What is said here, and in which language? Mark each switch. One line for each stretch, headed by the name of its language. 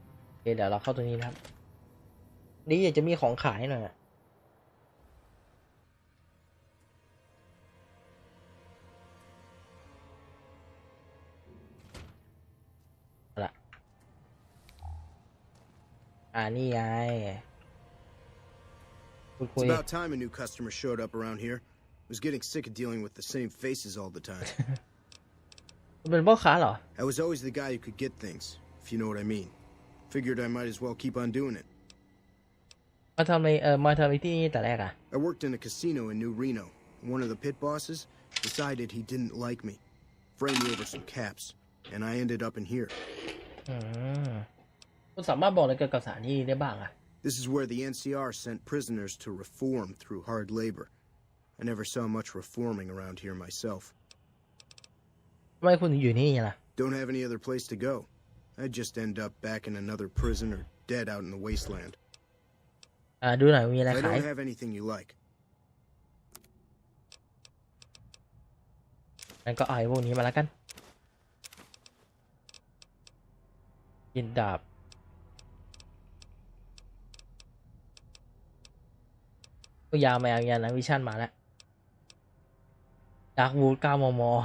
Thai: โอเคเดี๋ยวเราเข้าตรงนี้นะครับนี่อยากจะมีของขายหน่อยนี่ไง
English: It's about time a new customer showed up around here. I was getting sick of dealing with the same faces all the time.
Thai: เป็นพ่อค้าเหรอ
English: I was always the guy who could get things, if you know what I mean. Figured I might as well keep on doing it.
Thai: มาทำอะไรที่นี่แต่แรกอ่ะ
English: I worked in a casino in New Reno. One of the pit bosses decided he didn't like me. Framed me over some caps, and I ended up in here.
Thai: คุณสามารถบอกอะไรเกี่ยวกับสถานที่ได้บ้างอ่ะ
English: This is where the NCR sent prisoners to reform through hard labor. I never saw much reforming around here myself.
Thai: ทำไมคุณถึงอยู่นี่ล่ะ
English: Don't have any other place to go. I'd just end up back in another prison or dead out in the wasteland.
Thai: ดูหน่อยมีอะไร
English: I
Thai: ขาย
English: don't have anything you like.
Thai: งั้นก็เอาไอ้พวกนี้มาแล้วกันยินดาบก็ยาวมาอย่างนะวิชั่นมาแล้วดาร์กวูด9 มม